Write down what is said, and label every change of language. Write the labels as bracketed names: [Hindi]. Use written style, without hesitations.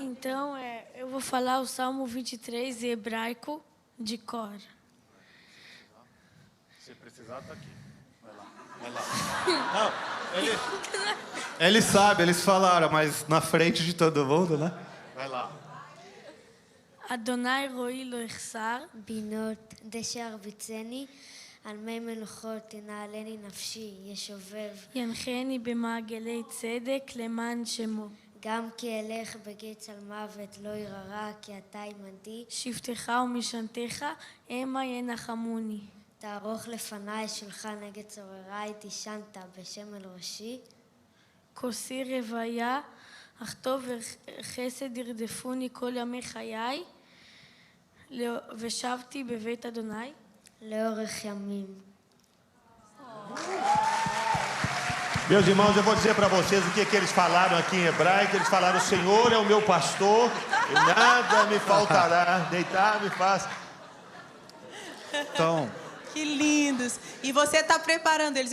[Portuguese] Então, eu vou falar o Salmo 23 em hebraico de cor. Se precisar, está aqui. Vai lá. Não, eles sabem, eles falaram, mas na frente de todo mundo, né? Vai lá. [Hebrew] Adonai roi lo echsar, בינות דשא ירביצני, על מי מלוכות תנעלני נפשי, ישובב. ינחני במעגלי צדק למען שמו. גם כי אלך בגיא צל מוות לא ירא, כי אתה עמדי. שבטך ומשענתך המה ינחמוני. תערוך לפניי שולחן נגד צורריי, תישנת בשם אל ראשי. כוסי רוויה אך טוב וחסד ירדפוני כל ימי חיי, ושבתי בבית אדוני. לאורך ימים. [Portuguese] Meus irmãos, eu vou dizer para vocês o que eles falaram aqui em hebraico. Eles falaram: o Senhor é o meu pastor e nada me faltará. Deitar me faz. Então, Que lindos. E você está preparando eles.